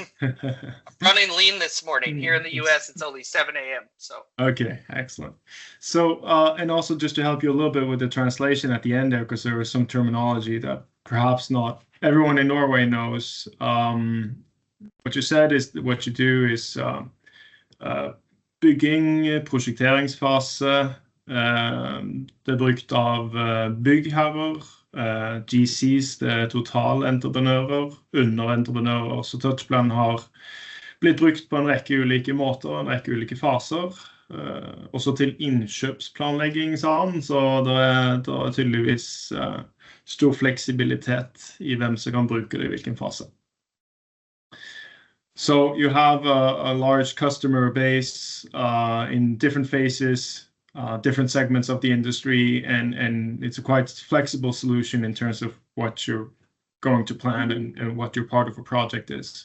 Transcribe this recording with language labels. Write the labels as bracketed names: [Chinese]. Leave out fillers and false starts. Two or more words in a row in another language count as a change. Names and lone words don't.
[English] Running lean this morning. Here in the US, it's only 7 a.m. So okay, excellent. So and also just to help you a little bit with the translation at the end there, because there was some terminology that perhaps not everyone in Norway knows. What you said is what you do is [Norwegian] bygging, prosjekteringsfase. Det brukt av byggherrer, GCs, det er totalentreprenører, underentreprenører, så Touchplan har blitt brukt på en rekke ulike måter, en rekke ulike faser, også til innkjøpsplanlegging, sa han, så det er tydeligvis stor fleksibilitet i hvem som kan bruke det i hvilken fase. [English] So you have a large customer base in different phases, different segments of the industry, and it's a quite flexible solution in terms of what you're going to plan and what your part of a project is.